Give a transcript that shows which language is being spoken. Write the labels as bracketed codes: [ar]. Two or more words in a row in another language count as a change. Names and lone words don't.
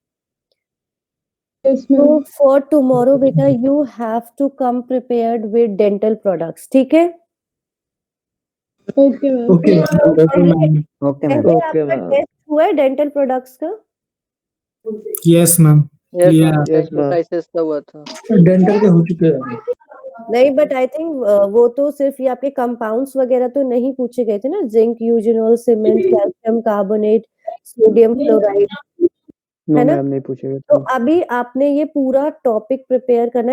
[en] Yes, So ma'am. for tomorrow बेटा you have to come prepared with dental products. [hi] ठीक है? [en] Okay, ma'am. Okay, ma'am. Okay, ma'am. Okay, ma'am. [hi] पहले [en] Okay, [hi] आपका [en] ma'am. [hi] टेस्ट हुआ है [en] dental products [hi] का? [en] Yes, ma'am. Yes, Yeah. ma'am. Yes, ma'am. Prices [hi] का हुआ था. डेंटल के हो चुके हैं. नहीं, [en] but I think [hi] वो तो सिर्फ ये आपके कंपाउंड्स वगैरह तो नहीं पूछे गए थे ना? [en] zinc eugenol cement, calcium carbonate, sodium fluoride, No, [hi] है ना? ma'am, नहीं पूछेगा. तो अभी आपने ये पूरा [en] topic prepare [hi] करना है.